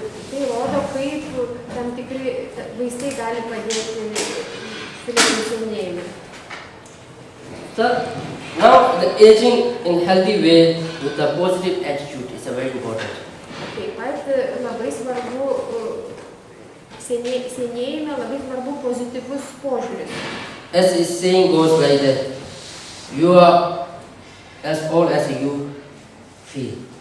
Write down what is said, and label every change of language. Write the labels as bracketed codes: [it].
[lt] Tai rodo, kaip tam tikri vaistai gali padėti sulieknėjimui. [en] So now the aging in healthy way with the positive attitude is very important. [lt] Taip pat labai svarbu senėjime, labai svarbu pozityvus požiūris. [en] As the saying goes like that, you are as old as you feel.